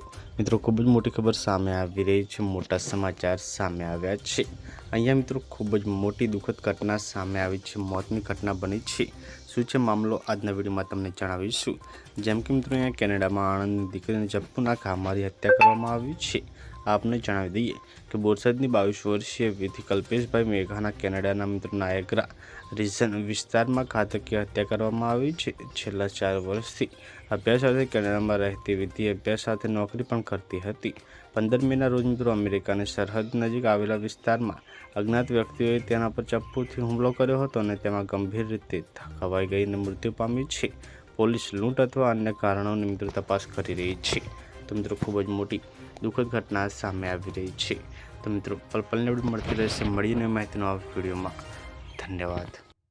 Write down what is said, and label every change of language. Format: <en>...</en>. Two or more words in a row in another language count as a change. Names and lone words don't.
<gu>મિત્રો, ખૂબ જ મોટી ખબર સામે આવી રહી છે, મોટા સમાચાર સામે આવ્યા છે। અહીંયા મિત્રો ખૂબ જ મોટી દુઃખદ ઘટના સામે આવી છે, મોતની ઘટના બની છે। શું છે મામલો આજના વિડીયોમાં તમને જણાવીશું। જેમ કે મિત્રો, અહીંયા કેનેડામાં આણંદની દીકરીને ચપ્પુના ઘા મારી હત્યા કરવામાં આવી છે। આપને જણાવી દઈએ કિ બોરસદની 22 વર્ષીય વિધિ કલ્પેશભાઈ મેઘાના કેનેડાના મિત્ર નાયગ્રા રિજન વિસ્તાર મેં ઘાતકીય હત્યા કરવામાં આવી છે। છેલ્લા 4 વર્ષથી અભ્યાસ અર્થે કેનેડામાં રહતી વિધિ અભ્યાસ સાથે નૌકરી પણ કરતી હતી। 15 મેના રોજ મિત્રો અમેરિકાની સરહદ નજીક આવેલા વિસ્તારમાં અજ્ઞાત વ્યક્તિઓએ તેના પર ચપ્પૂથી હુમલો કર્યો હતો અને તેમાં ગંભીર રીતે ઘવાઈ ગઈને મૃત્યુ પામી છે। પોલીસ લૂંટ અથવા અન્ય કારણોની મિત્રો તપાસ કરી રહી છે। તો મિત્રો ખૂબ જ મોટી દુખદ ઘટના સામે આવી રહી હૈ। તો મિત્રો પલ પલને અપડેટ મળતી રહેશે। મળીને માહિતીનો આ વિડિયોમાં। धन्यवाद।</gu>